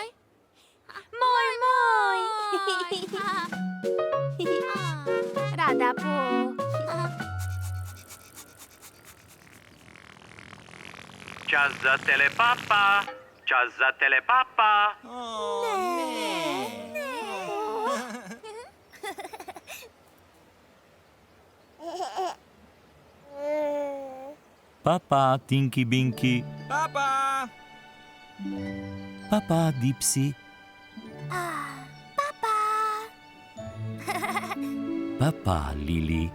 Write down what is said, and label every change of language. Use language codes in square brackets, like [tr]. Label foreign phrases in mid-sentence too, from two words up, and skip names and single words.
[sl] Moj, moj! Rada po. Čas za telepapa. Čas za telepapa. Papa, Tinky Binky. Papa! Papa, Dipsy. Papa, Lili.